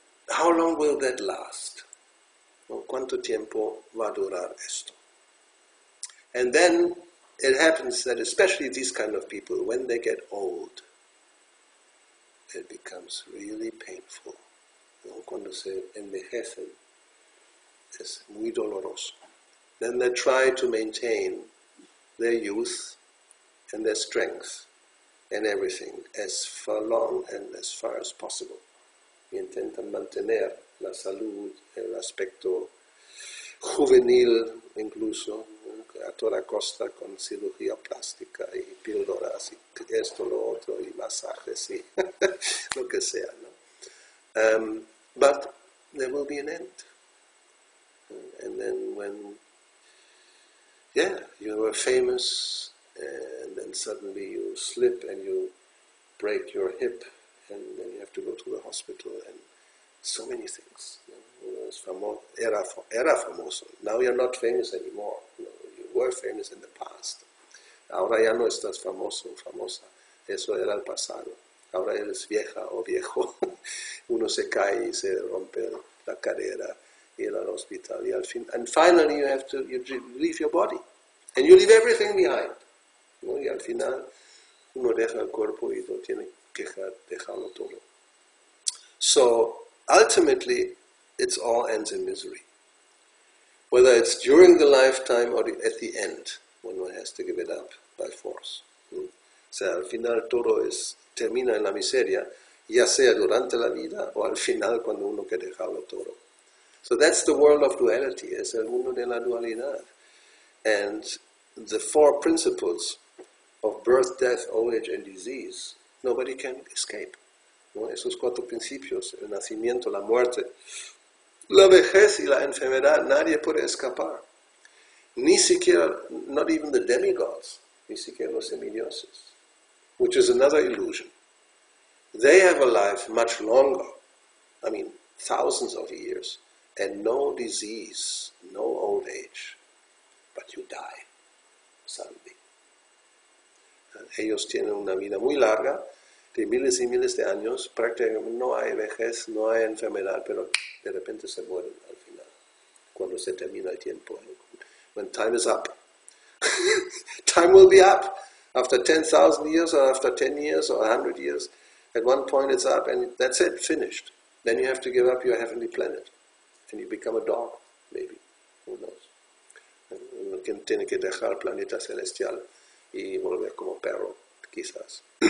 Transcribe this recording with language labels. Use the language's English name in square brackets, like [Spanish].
[English] How long will that last? [Spanish] ¿Cuánto tiempo va a durar esto? [English] And then it happens that especially these kind of people, when they get old, it becomes really painful. [Spanish] Cuando se envejecen, es muy doloroso. [English] Then they try to maintain their youth and their strength and everything as far long and as far as possible. [Spanish] Y intentan mantener la salud, el aspecto juvenil incluso, a toda costa con cirugía plástica y píldoras y esto, lo otro, y masajes y lo que sea, ¿no? [English] But there will be an end. And then when, you are famous, and then suddenly you slip and you break your hip, and then you have to go to the hospital, and so many things. [Spanish] Era famoso. [English] Now you're not famous anymore. You were famous in the past. [Spanish] Ahora ya no estás famoso, famosa. Eso era el pasado. Ahora eres vieja o viejo. Uno se cae y se rompe la cadera, ir al hospital, y al fin. [English] And finally you leave your body. And you leave everything behind. [Spanish] ¿No? Y al final uno deja el cuerpo y lo tiene que dejarlo todo. [English] So ultimately, it all ends in misery. Whether it's during the lifetime or at the end, when one has to give it up by force. [Spanish] O sea, al final todo termina en la miseria, ya sea durante la vida o al final cuando uno quiere dejarlo todo. [English] So that's the world of duality, es el mundo de la dualidad. And the four principles of birth, death, old age, and disease, nobody can escape. [Spanish] ¿No? Esos cuatro principios, el nacimiento, la muerte, la vejez y la enfermedad, nadie puede escapar. Ni siquiera, [English] not even the demigods, [Spanish] ni siquiera los semidioses, [English] which is another illusion. They have a life much longer, thousands of years, and no disease, no old age, but you die suddenly. [Spanish] Ellos tienen una vida muy larga, de miles y miles de años, prácticamente no hay vejez, no hay enfermedad, pero de repente se mueren al final, cuando se termina el tiempo. [English] When time is up. Time will be up. After 10,000 years, or after 10 years, or 100 years, at one point it's up, and that's it, finished. Then you have to give up your heavenly planet, and you become a dog, maybe. Who knows? [Spanish] Uno tiene que dejar el planeta celestial y volver como perro, quizás.